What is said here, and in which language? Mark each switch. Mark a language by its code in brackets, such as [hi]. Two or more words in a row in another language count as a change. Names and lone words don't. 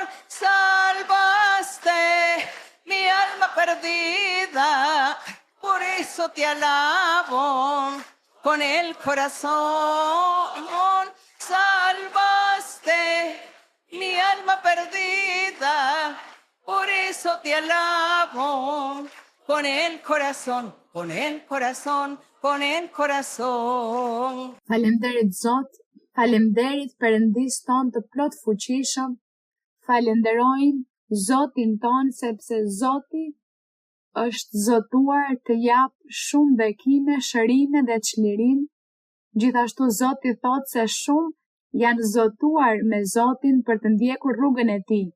[es] Salvaste mi alma perdida, por eso te alabo con el corazón. Salvaste mi alma perdida, por eso te alabo con el corazón, con el corazón, con el corazón. [sq] Faleminderit Zot, faleminderit Perëndis ton të plot fuqishëm, falenderojmë Zotin ton sepse Zoti është zotuar të jap shumë bekime, shërime dhe çlirim. Gjithashtu Zoti thot se shumë janë zotuar me Zotin për të ndjekur rrugën e tij.